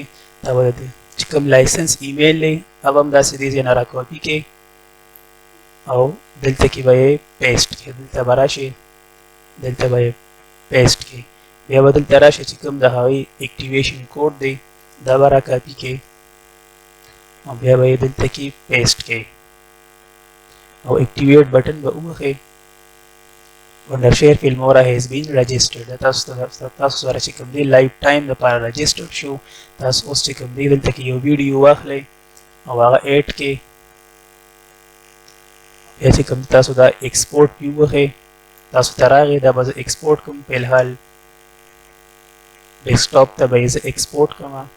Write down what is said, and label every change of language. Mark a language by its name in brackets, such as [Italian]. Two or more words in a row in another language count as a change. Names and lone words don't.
[Pashto] دا به چې کوم [English] license email [Pashto] دی هغه هم داسې دې ځای نه راکاپي کړئ او دلته کې به یې پیسټ کړئ. دلته به راشئ، دلته به یې پیسټ کړئ. بیا به دلته راشئ چې کوم د هغې [English] activation code [Pashto] دی دا به را کاپي کړئ او بیا به یې دلته کې پیسټ کړئ او [English] activate button [Pashto] به ووهئ. [English] Wondershare Filmora has been registered. [Pashto] تاسو سره چې کوم دی لایف ټایم دپاره رجسټرډ شو. تاسو اوس چې کوم دی دلته کې یو ویډیو واخلئ او هغه ایډ کړئ. بیا چې کوم تاسو دا ایکسپورټ پې ووهئ. تاسو ته راغی دا به زه ایکسپورټ کوم. په الحال ډیسکټاپ ته به یې زه ایکسپورټ کوم.